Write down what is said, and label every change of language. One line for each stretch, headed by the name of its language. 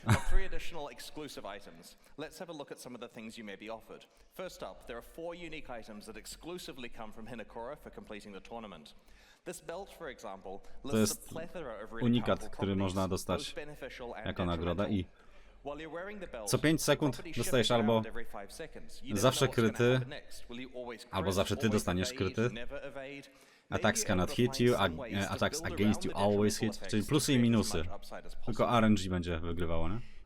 English: Three additional exclusive items. Let's have a look at some of the things you may be offered. First up, there are 4 unique items that exclusively come from Hinokora for completing the tournament. This belt, for example, lists a plethora of really
Polish: unikat, który można dostać jako nagroda i co 5 sekund dostajesz albo zawsze kryty, albo zawsze ty dostaniesz kryty.
English: Attacks cannot hit you, attacks against you always hit,
Polish: czyli plusy i minusy. Tylko RNG będzie wygrywało, nie?